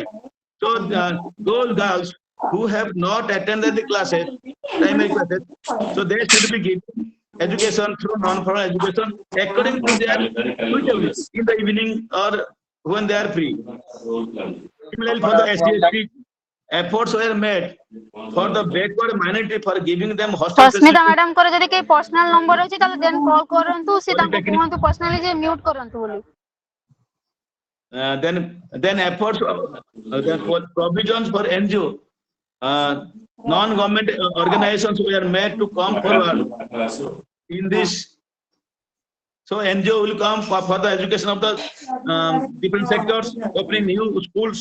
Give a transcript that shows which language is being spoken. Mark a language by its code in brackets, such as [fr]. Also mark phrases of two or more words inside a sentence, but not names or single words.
[en] So those girls who have not attended the classes, primary classes, so they should be given education through non-formal education according to their suitability in the evening or when they are free. Similarly, for the SDSP, efforts were made for the backward minority for giving them hostel [or] ସସ୍ମିତା ମ୍ୟାଡାମ ଙ୍କର ଯଦି କେହି [en] personal number [or] ଅଛି ତାହେଲେ [en] then call [or] କରନ୍ତୁ ସେ ତାଙ୍କୁ କୁହନ୍ତୁ ପର୍ସନାଲି ଯେ ମ୍ୟୁଟ୍ କରନ୍ତୁ ବୋଲି। [en] Then efforts provisions for NGO, non-government organizations were made to come forward in this. So NGO will come for the education of the different sectors, opening new schools.